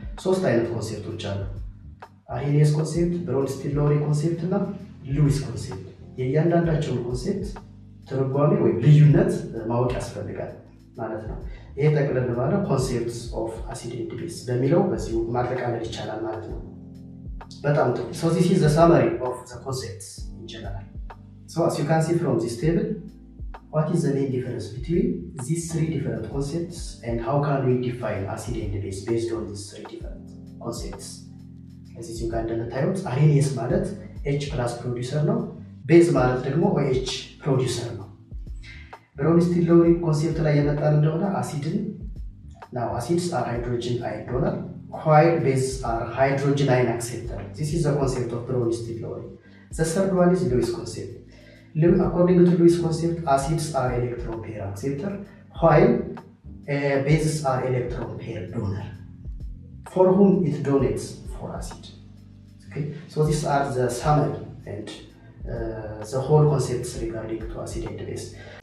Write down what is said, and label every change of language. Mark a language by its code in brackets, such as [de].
[am] ሶስት አይነት ኮንሴፕቶች አሉ። አሪኔስ ኮንሴፕት፣ ብሮንስቲል-ሎሪ ኮንሴፕት እና ሉዊስ ኮንሴፕት። የእያንዳንዳቸውን ኮንሴፕት ትርጓሜ ወይም ልዩነት ማወቅ ያስፈልጋል ማለት ነው። ይሄ ጠቅለል ባለ ኮንሴፕትስ ኦፍ አሲድ ኤንድ ቤዝ በሚለው በዚሁ ማጠቃለል ይቻላል ማለት ነው። በጣም ጥሩ። [en] So this is the summary of the concepts in general. So as you can see from this table, what is the main difference between these three different concepts and how can we define acid and base based on these three different concepts? [am] እዚህ ጋር እንደምታዩት አሪኔስ ማለት H+ ፕሮዲውሰር ነው። ቤዝ ማለት ደግሞ OH ፕሮዲውሰር ነው። ብሮንስቲል-ሎሪ ኮንሴፕት ላይ የመጣን እንደሆነ አሲድን [en] now acids are hydrogen ion donor while bases are hydrogen ion acceptor. This is the concept of Bronsted-Lowry. The third one is Lewis concept. According to Lewis concept, acids are electron pair acceptor while bases are electron pair donor. For whom it donates? For acid. Okay, so these are the summary and the whole concepts regarding to acid and base.